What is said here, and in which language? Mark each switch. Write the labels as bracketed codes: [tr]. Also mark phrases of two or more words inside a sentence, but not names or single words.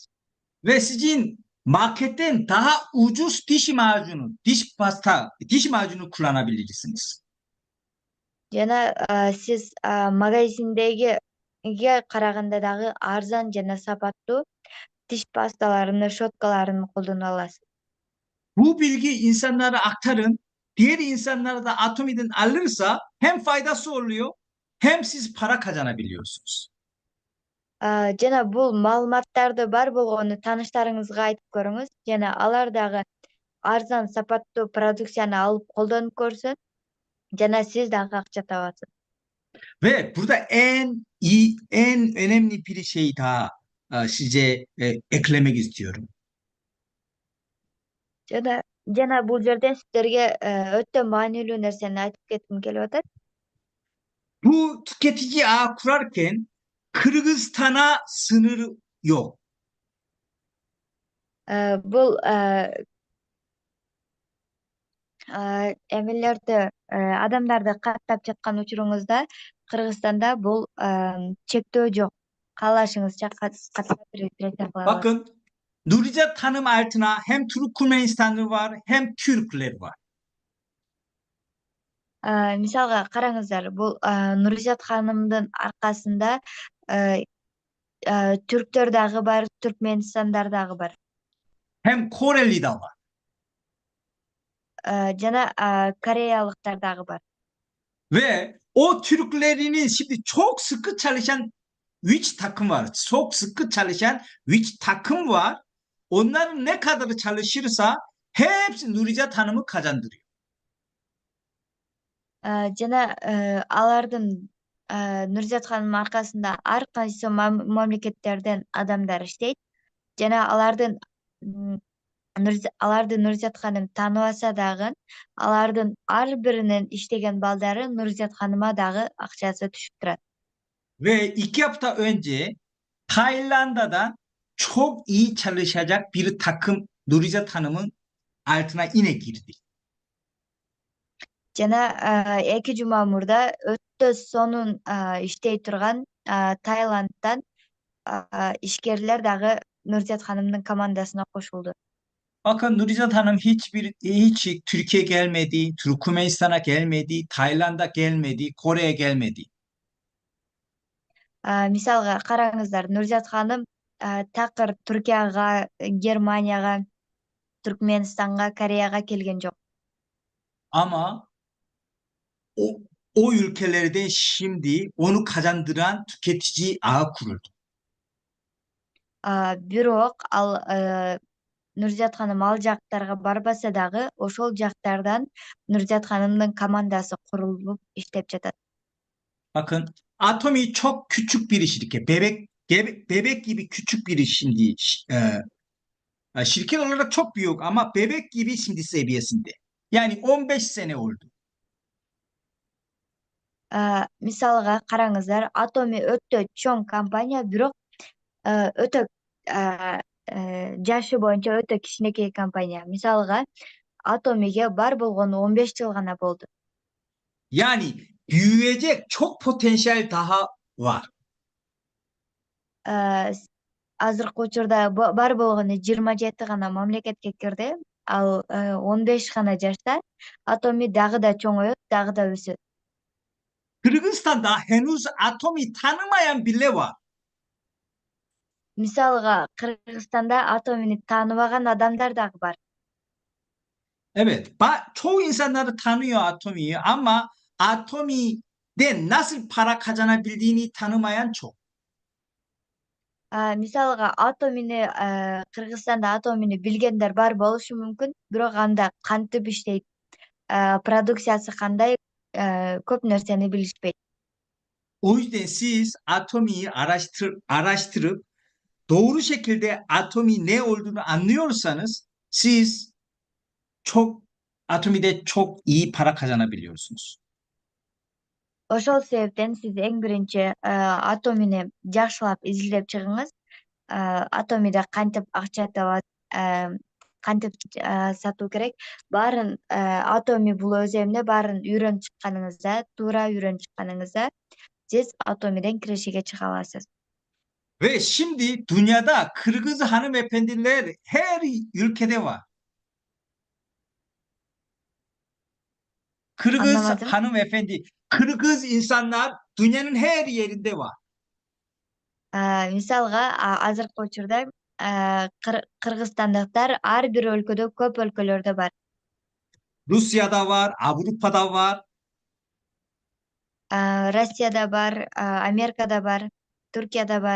[tr] Ve sizin marketten daha ucuz diş macunu, diş pasta, diş macunu kullanabilirsiniz. [ky] Жана сиз магазиндегиге караганда дагы арзан жана сапаттуу тиш пасталарын, щеткаларын колдоно аласыз. [tr] Bu bilgi insanlara aktarın. Diğer insanlar da Atomi'den alırsa hem faydası oluyor hem siz para kazanabiliyorsunuz. [ky] Жана бул маалыматтарды бар болгону тааныштарыңызга айтып көрүңүз. Жана алар дагы арзан сапаттуу продукцияны алып колдонуп көрсün. Жана siz дагы акча табасыз. [tr] Ve burada en önemli bir şey daha size eklemek istiyorum. [ky] Жана бул жерде сиздерге өтө маанилүү нерсени айтып кетким келип атат. [tr] Bu tüketici ağ kurarken Kırgızistan'a sınırı yok. [ky] Бул эмелерди адамдарды каттап жаткан учуруңузда Кыргызстанда бул чектөө жок. Каалашыңызча каттап регистрация кыла аласыз. [tr] Bakın Nuricat Hanım altına hem Türkmenistanlı var hem Türkler var. [ky] Мисалга караңыздар, бул Нуризат ханымдын аркасында түрктөр дагы бар, түркменистандар дагы бар. [tr] Hem Koreli de var. [ky] Жана кореялыктар дагы бар. [tr] Ve o Türklerinin şimdi çok sıkı çalışan witch takım var. Çok sıkı çalışan witch takım var. Onlar ne kadar çalışırsa hepsi Nuricat Hanım'ı kazandırıyor. [ky] Жана алардын Нурзат ханымдын аркасында ар кайсы мамлекеттерден адамдар иштейт. Жана аларды Нурзат ханым тааныбаса дагы, алардын ар биринин иштеген балдары Нурзат ханыма дагы акчасы түшүп турат. [tr] Ve 2 hafta önce Tayland'dan çok iyi çalışacak bir takım Nuricat Hanım'ın altına yine girdi. [ky] Жана 2 жума мурда өтө сонун иштей турган Таиланддан ишкерлер дагы Нурзат ханымдын командасына кошулду. [tr] Bakın Nuricat Hanım hiç Türkiye gelmedi, Türkmenistan'a gelmedi, Tayland'a gelmedi, Kore'ye gelmedi. [ky] Мисалга караңыздар, Нурзат ханым такыр Түркияга, Германияга, Түркменистанга, Кореяга келген жок. [tr] Ama o ülkelerden şimdi onu kazandıran tüketici ağı kuruldu. [ky] Бирок ал Нурзат ханым ал жактарга барбаса дагы, ошол жактардан Нурзат ханымдын командасы курулуп иштеп жатат. [tr] Bakın Atomi çok küçük bir şirket. Bebek gibi küçük bir şimdi şirket olarak çok büyük ama bebek gibi şimdi seviyesinde. Yani 15 sene oldu. [ky] Мисалга караңыздар, Atomi өтө чоң компания, бирок өтө жашы боюнча өтө кичинекей компания. Мисалга Atomi'ge бар болгону 15 жыл гана болду. [tr] Yani büyüyecek çok potansiyel daha var. [ky] Азыркы учурда бар болгону 27 гана мамлекетке кирди. Ал 15 гана жашта Atomi дагы да чоңойот, дагы да өсөт. [tr] Kırgızistan'da henüz Atomi tanımayan bile var. [ky] Мисалга Кыргызстанда Atomi'ni тааныбаган адамдар дагы бар. [tr] Evet, çoğu insanları tanıyor Atomi'yi ama Atomi'den nasıl para kazanabildiğini tanımayan çok. [ky] Мисалга атомини Кыргызстанда атомини билгендер бар болушу мүмкүн, бирок анда кантип иштейт, продукциясы кандай, көп нерсени билишпейт. [tr] O yüzden siz atomiyi araştırıp doğru şekilde atomi ne olduğunu anlıyorsanız siz çok atomide çok iyi para kazanabiliyorsunuz. [ky] Ошол себептен сиз эң биринчи атомини жакшылап изилдеп чыгыңыз. Атомиде кантип акча табат, кантип сатуу керек, баарын атоми бул өз эмне баарын үйрөнүп чыкканыңызда, туура үйрөнүп чыкканыңызда [tr] siz atomiden kirişige çıkamazsınız. Ve şimdi dünyada Kırgız hanımefendiler her ülkede var. Kırgız Anlamadım. hanımefendi, Kırgız insanlar dünyanın her yerinde var. [ky] Мисалга азыркы учурда кыргызстандыктар ар бир өлкөдө, көп өлкөлөрдө бар. [tr] Rusya'da var, Avrupa'da var. [ky] Россияда бар, Америкада бар, [tr] Türkiye'de var.